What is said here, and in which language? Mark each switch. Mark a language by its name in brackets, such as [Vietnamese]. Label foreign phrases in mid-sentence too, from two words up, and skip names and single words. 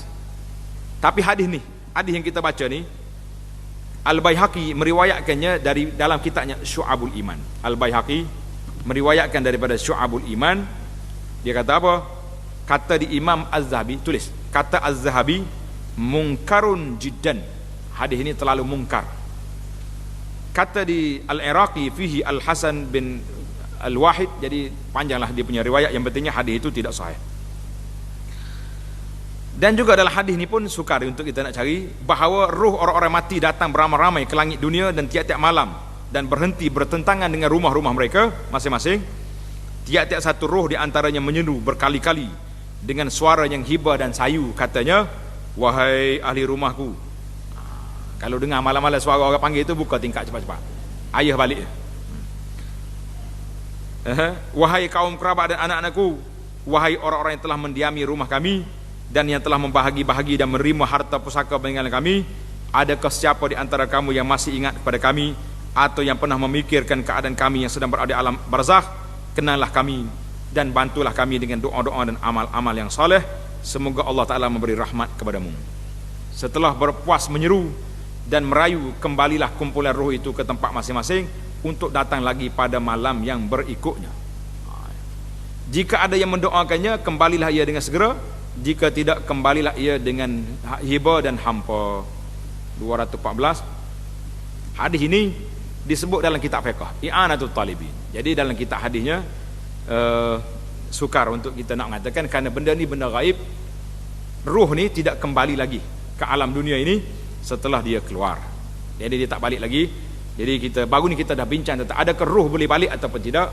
[Malay] Tapi hadis yang kita baca ni, Al-Baihaqi meriwayatkannya dari dalam kitabnya Syu'abul Iman. Al-Baihaqi meriwayatkan daripada Syu'abul Iman. Dia kata apa? Kata di Imam Az-Zahabi, tulis kata Az-Zahabi, [Arabic] منكر جدا. [Malay] Hadis ini terlalu mungkar. Kata di Al-Iraqi fihi Al-Hasan bin Al-Wahid, jadi panjanglah dia punya riwayat, yang pentingnya hadis itu tidak sahih. Dan juga dalam hadis ini pun sukar untuk kita nak cari bahawa ruh orang-orang mati datang beramai-ramai ke langit dunia dan tiap-tiap malam dan berhenti bertentangan dengan rumah-rumah mereka masing-masing. Tiap-tiap satu roh di antaranya menyeru berkali-kali dengan suara yang hibah dan sayu, katanya, wahai ahli rumahku. Kalau dengar malam-malam suara orang panggil itu, buka tingkap cepat-cepat, ayah balik. Wahai kaum kerabat dan anak-anakku, wahai orang-orang yang telah mendiami rumah kami dan yang telah membahagi-bahagi dan menerima harta pusaka peninggalan kami, adakah siapa di antara kamu yang masih ingat kepada kami atau yang pernah memikirkan keadaan kami yang sedang berada di alam barzakh? Kenallah kami dan bantulah kami dengan doa-doa dan amal-amal yang soleh. Semoga Allah Ta'ala memberi rahmat kepadamu. Setelah berpuas menyeru dan merayu, kembalilah kumpulan roh itu ke tempat masing-masing untuk datang lagi pada malam yang berikutnya. Jika ada yang mendoakannya, kembalilah ia dengan segera. Jika tidak, kembalilah ia dengan hibah dan hampa. 214. Hadis ini disebut dalam kitab fiqh I'anatul Talibin. Jadi dalam kitab hadisnya sukar untuk kita nak mengatakan, kerana benda ni benda gaib. Ruh ni tidak kembali lagi ke alam dunia ini setelah dia keluar. Jadi dia tak balik lagi. Jadi kita baru ni kita dah bincang tentang adakah ruh boleh balik ataupun tidak.